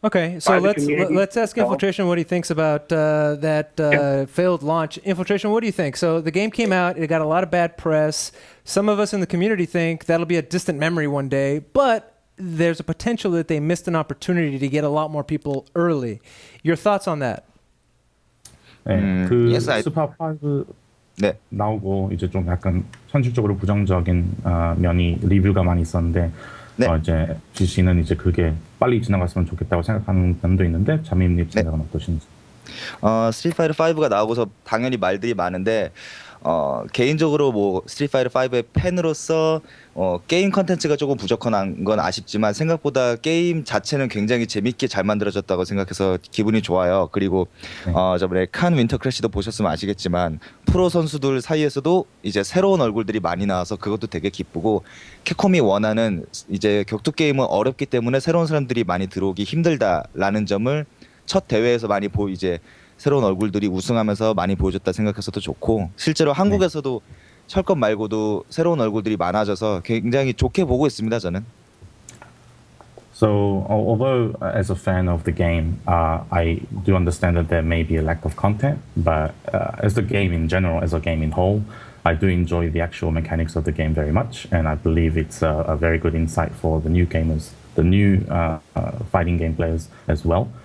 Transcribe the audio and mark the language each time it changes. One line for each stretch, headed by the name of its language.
English: Okay, so let's ask Infiltration what he thinks about that failed launch. Infiltration, what do you think? So the game came out, it got a lot of bad press. Some of us in the community think that'll be a distant memory one day, but there's a potential that they missed an opportunity to get a lot more people early. Your thoughts on that?
Korean: 네, 그 스파 5 나오고 이제 좀 약간 현실적으로 부정적인 면이 리뷰가 많이 있었는데 이제 GC는 이제 그게 빨리 지나갔으면 좋겠다고 생각하는 면도 있는데 자민님 생각은 어떠신지? 스트리트 파이터 5가 나오고서 당연히 말들이 많은데 개인적으로 뭐 스트리트 파이터 5의 팬으로서 게임 컨텐츠가 조금 부족한 건 아쉽지만 생각보다 게임 자체는 굉장히 재밌게 잘 만들어졌다고 생각해서 기분이 좋아요. 그리고 저번에 칸 윈터 크래시도 보셨으면 아시겠지만 프로 선수들 사이에서도 이제 새로운 얼굴들이 많이 나와서 그것도 되게 기쁘고, 캡콤이 원하는 이제 격투 게임은 어렵기 때문에 새로운 사람들이 많이 들어오기 힘들다라는 점을 첫 대회에서 많이 이제 새로운 얼굴들이 우승하면서 많이 보여줬다 생각해서도 좋고, 실제로 한국에서도 철권 말고도 새로운 얼굴들이 많아져서 굉장히 좋게 보고 있습니다, 저는.
English: So, although as a fan of the game, I do understand that there may be a lack of content, but as the game in general, as a game in whole, I do enjoy the actual mechanics of the game very much, and I believe it's a very good insight for the new gamers, the new fighting game players as well.